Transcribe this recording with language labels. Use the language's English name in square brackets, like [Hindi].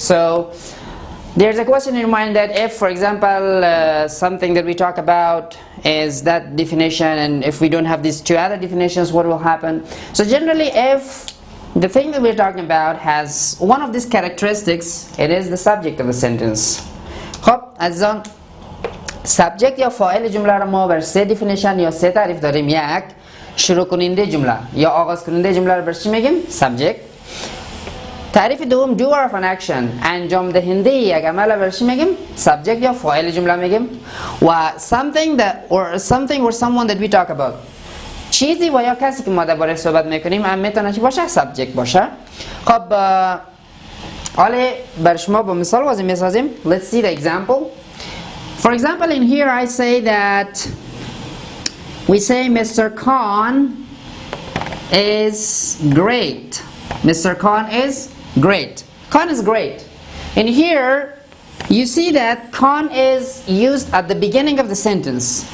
[English] So there's a question in your mind that if, for example, something that we talk about is that definition, and if we don't have these two other definitions, what will happen? So generally, if the thing that we're talking about has one of these characteristics, it is the subject of a sentence. [Persian] خب عزیزان، سابجکت یا فاعل جمله را ما بر سه دیفینیشن یا سه تعریف داریم. یک، شروع کننده جمله یا آغاز کننده جمله را بر چی میگیم؟ سابجکت. تعریف دوم [English] doer of an action، [Persian] انجام دهنده یک عمل را بر چی میگیم؟ سابجکت یا فاعل جمله میگیم. و [English] something or someone that we talk about، [Persian] چیزی و یا کسی که ما درباره صحبت میکنیم هم میتونه چی باشه؟ سابجکت باشه. خب حالا بر شما با مثال واضح میسازیم. [English] Let's see the example. For example, in here I say that we say Mr. Khan is great. Mr. Khan is great. Khan is great. In here you see that Khan is used at the beginning of the sentence.